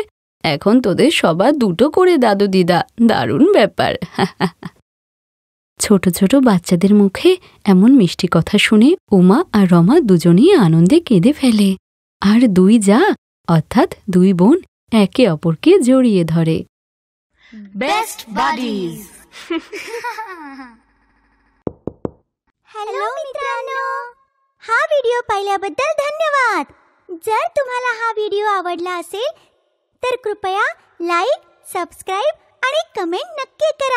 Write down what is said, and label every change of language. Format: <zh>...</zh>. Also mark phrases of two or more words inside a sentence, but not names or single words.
<bn>এখন তোদের সবার 2টো করে দাদু দিদা, দারুণ ব্যাপার। ছোট ছোট বাচ্চাদের মুখে এমন মিষ্টি কথা শুনে উমা আর রমা দুজনেই আনন্দে কেঁদে ফেলে। আর 2 যা অর্থাৎ 2 বোন একে অপরকে জড়িয়ে ধরে।</bn> <en>best buddies.</en> <mr>हॅलो मित्रांनो, हा व्हिडिओ पाहिल्याबद्दल धन्यवाद. जर तुम्हाला हा व्हिडिओ आवडला असेल तर कृपया लाईक, सबस्क्राईब आणि कमेंट नक्की करा.</mr>